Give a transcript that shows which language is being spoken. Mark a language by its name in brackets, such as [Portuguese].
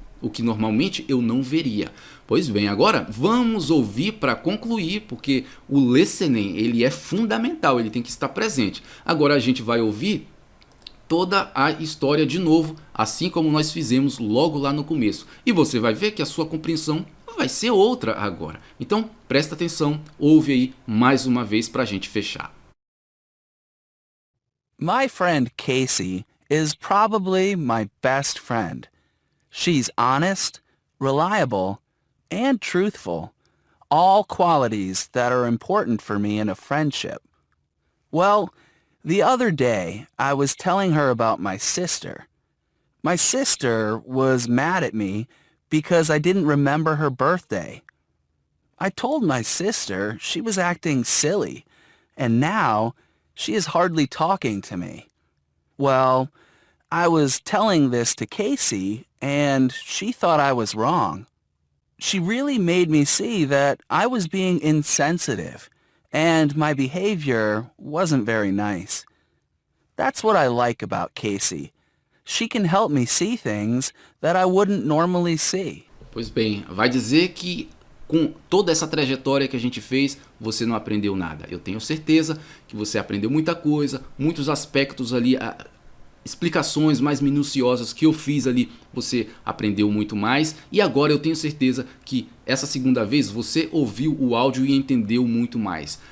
[Portuguese] O que normalmente eu não veria. Pois bem, agora vamos ouvir para concluir, porque o listening ele é fundamental, ele tem que estar presente. Agora a gente vai ouvir toda a história de novo, assim como nós fizemos logo lá no começo. E você vai ver que a sua compreensão vai ser outra agora. Então presta atenção, ouve aí mais uma vez para a gente fechar. [English] My friend Casey is probably my best friend. She's honest, reliable, and truthful, all qualities that are important for me in a friendship. Well, the other day, I was telling her about my sister. My sister was mad at me because I didn't remember her birthday. I told my sister she was acting silly, and now she is hardly talking to me. Well, I was telling this to Casey, and she thought I was wrong. She really made me see that I was being insensitive, and my behavior wasn't very nice. That's what I like about Casey. She can help me see things that I wouldn't normally see. [Portuguese] Pois bem, vai dizer que com toda essa trajetória que a gente fez, você não aprendeu nada. Eu tenho certeza que você aprendeu muita coisa, muitos aspectos ali, explicações mais minuciosas que eu fiz ali, você aprendeu muito mais. E agora eu tenho certeza que essa segunda vez você ouviu o áudio e entendeu muito mais.